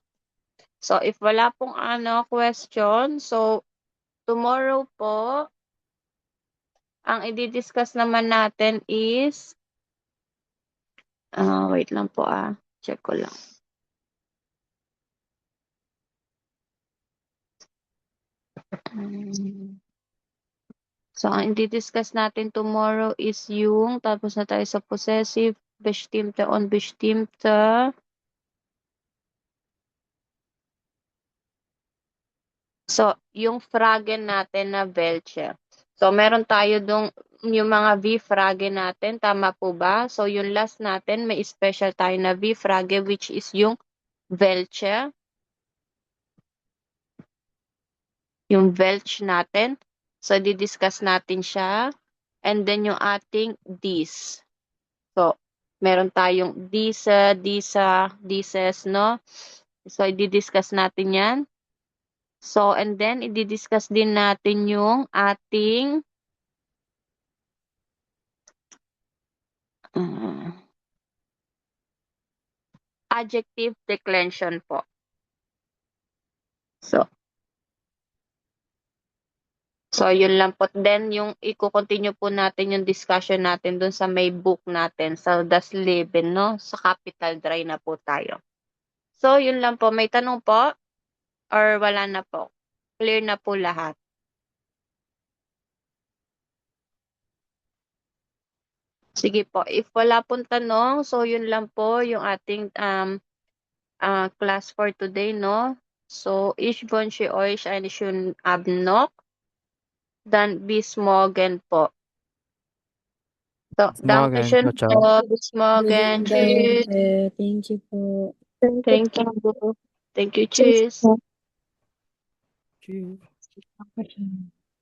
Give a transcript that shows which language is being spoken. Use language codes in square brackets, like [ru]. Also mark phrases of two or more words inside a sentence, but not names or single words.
[tl] So, if wala pong question, so, tomorrow po, ang i-discuss naman natin is, wait lang po check ko lang. So, ang i-discuss natin tomorrow is yung, tapos na tayo sa possessive, [de] bestimmte und bestimmte. [tl] So, yung Fragen natin na welche. So, meron tayo dong yung mga V-Frage natin. Tama po ba? So, yung last natin, may special tayo na V-Frage which is yung welche. Yung welch natin. So, di-discuss natin siya. [en] And then, [tl] yung ating this. So, meron tayong [de] diese, dieses, [tl] no? So, i-discuss natin yan. [en] So, and then, [tl] i-discuss din natin yung ating [en] adjective declension [tl] po. So, yun lang po. Then, yung i-continue po natin yung discussion natin dun sa may book natin, sa [en] Das Leben, [tl] no? Sa Capital Dry na po tayo. So, yun lang po. May tanong po? Or wala na po? Clear na po lahat. Sige po. If wala pong tanong, so yun lang po yung ating class [en] for today, [tl] no? So, [de] ich wünsche euch einen schönen Abend noch. Dann bis morgen po. So, Bis morgen. Dankeschön [it] Ciao, ciao. [de] po. Bis morgen. Tschüss. [en] Thank you po. Thank you. Thank you. [de] Tschüss. Tschüss. [tl] Ako siya.